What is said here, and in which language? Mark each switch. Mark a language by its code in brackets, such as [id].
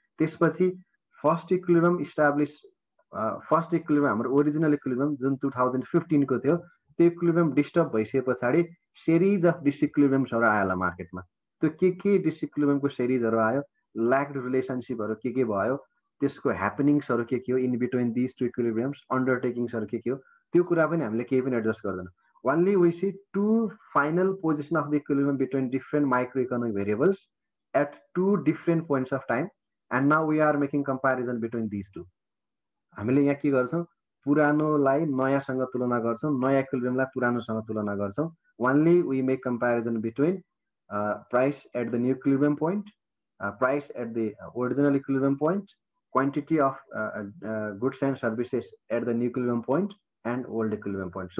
[ne] त्यसपछि first equilibrium establish, first equilibrium हाम्रो original equilibrium जुन 2015 को थियो, त्यो इक्विलिब्रियम डिस्टर्ब भइसके पछाडि सिरिज अफ डिसइक्विलिब्रियम्सहरू आयो मार्केटमा। त्यो के डिसइक्विलिब्रियमको सिरिजहरु आयो, ल्याक्ड रिलेसनशिपहरु के भयो, त्यसको ह्यापनिङ्सहरु के हो [en] in between this two equilibriums, [ne] अन्डरटेकिङ्सहरु के हो, त्यो कुरा पनि हामीले केही पनि एडजस्ट गर्दैन. [en] Only we see two final position of the equilibrium between different microeconomic variables at two different points of time, and now we are making comparison between these two. [ne] हामीले यहाँ के गर्छौं, पुरानोलाई नयाँसँग तुलना गर्छौं, नयाँ इक्विलिब्रियमलाई पुरानोसँग तुलना गर्छौं. [en] Only we make comparison between price at the new equilibrium point, price at the original equilibrium point, quantity of goods and services at the new equilibrium point and old equilibrium point.